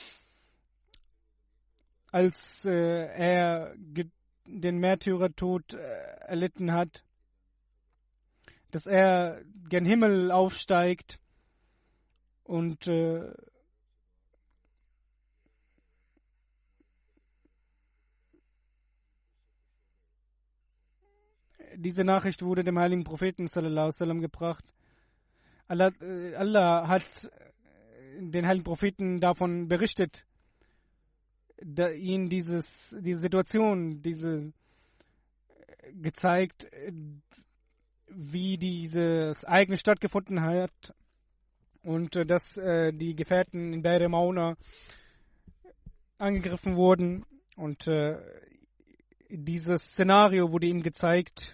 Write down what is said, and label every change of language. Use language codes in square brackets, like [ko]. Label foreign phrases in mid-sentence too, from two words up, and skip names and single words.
[de] als er den Märtyrertod erlitten hat, dass er gen Himmel aufsteigt und diese Nachricht wurde dem heiligen Propheten [ar] صلى الله عليه وسلم [de] gebracht. Allah hat den heiligen Propheten davon berichtet, da ihn diese Situation, gezeigt, wie dieses Ereignis stattgefunden hat und dass die Gefährten in Bi'r Mauna angegriffen wurden, und dieses Szenario wurde ihm gezeigt.